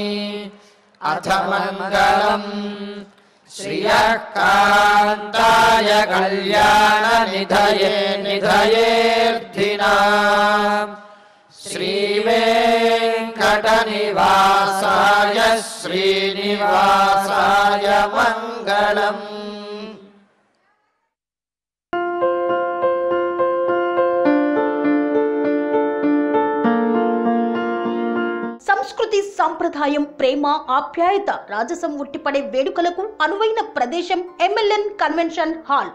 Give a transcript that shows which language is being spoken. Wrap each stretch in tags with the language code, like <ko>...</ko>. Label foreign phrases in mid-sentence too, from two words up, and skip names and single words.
<sa>अथ मङ्गलम् श्रियः कान्ताय कल्याणनिधये निधयेऽर्थिनाम्। श्रीवेङ्कटनिवासाय श्रीनिवासाय मङ्गलम्।</sa> <te>సంస్కృతి సాంప్రదాయం ప్రేమ ఆప్యాయత రాజసం ఉట్టిపడే వేడుకలకు అనువైన ప్రదేశం MLN కన్వెన్షన్ హాల్.</te>